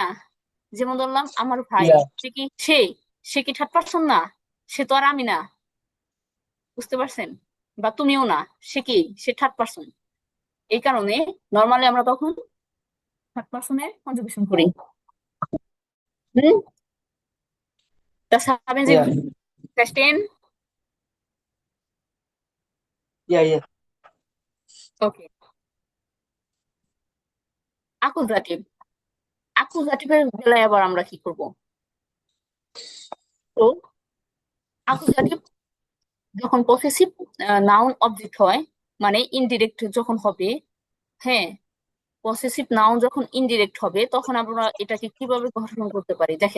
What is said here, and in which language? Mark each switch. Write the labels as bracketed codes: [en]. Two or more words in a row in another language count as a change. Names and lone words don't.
[bn] যেমন ধরলাম আমার ভাই, [de] ja, [bn] সে কি সে কি থার্ড পারসন না? সে তো আর আমি না। বুঝতে পারছেন? বা তুমিও না। সে কি? সে থার্ড পারসন। এই কারণে নর্মালি আমরা তখন থার্ড পারসনের কনজুগেশন করি। হুম, [de] das haben Sie ja, verstehen? ja, ja, [bn] Okay. অ্যাকুজাটিভ। অ্যাকুজাটিভের বেলায় আবার আমরা কি করব? তো অ্যাকুজাটিভ যখন পসেসিভ নাউন অবজেক্ট হয়, মানে ইনডিরেক্ট যখন হবে, হ্যাঁ, পসেসিভ নাউন যখন ইনডিরেক্ট হবে তখন আমরা এটাকে কিভাবে গঠন করতে পারি দেখেন।